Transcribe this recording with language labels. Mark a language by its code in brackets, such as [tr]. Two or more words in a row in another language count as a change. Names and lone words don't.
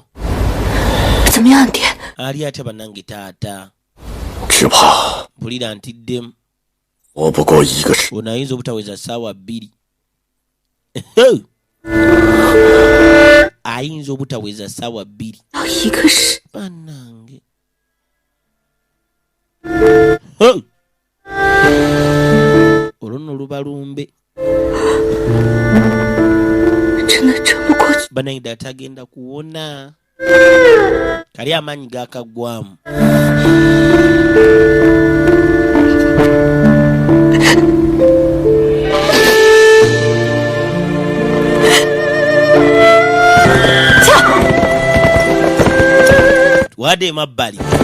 [zh] 怎么样，爹？ [lg] ali atya bannange taata [zh] 只怕 [lg] mpulira ntiddemu [zh] 活不过1个时。 [lg] ono ayinza obutaweza ssaawa 2 ayinza obutaweza ssaawa 2 [zh] 要1个时， [lg] bannange olwo nno luba lumbe [zh] 真的撑不过去。 [lg] bannange ddala tagenda kuwona kali amaanyi gaakaggwamu wadde emabbali